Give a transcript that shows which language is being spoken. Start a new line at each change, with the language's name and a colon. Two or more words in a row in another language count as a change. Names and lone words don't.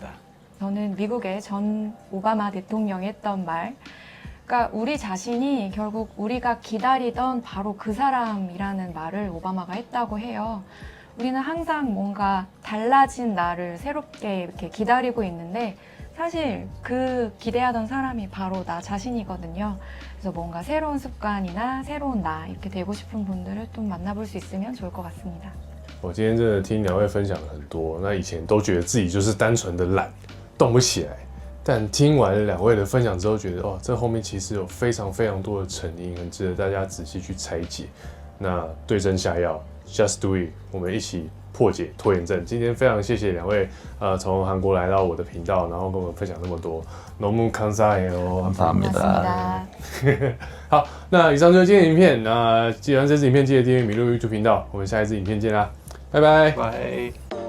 Korean: 저는 미국의 전 오바마 대통령이 했던 말, 그러니까 우리 자신이 결국 우리가 기다리던 바로 그 사람이라는 말을 오바마가 했다고 해요. 우리는 항상 뭔가 달라진 나를 새롭게 이렇게 기다리고 있는데 사실 그 기대하던 사람이 바로 나 자신이거든요. 그래서 뭔가 새로운 습관이나 새로운 나 이렇게 되고 싶은 분들을 좀 만나볼 수 있으면 좋을 것 같습니다.
Chinese: 我今天真的听两位分享了很多，那以前都觉得自己就是单纯的懒，动不起来。但听完两位的分享之后，觉得哦，这后面其实有非常非常多的成因，很值得大家仔细去拆解。那对症下药 ，
English: Just Do It，
Chinese: 我们一起破解拖延症。今天非常谢谢两位，从韩国来到我的频道，然后跟我们分享那么多。
Korean: 너무 감사해요。 감사합니다.
Chinese: 好，那以上就是今天的影片。那喜欢这支影片，记得订阅麋鹿 YouTube 频道。我们下一支影片见啦，拜拜。
Korean: 바이.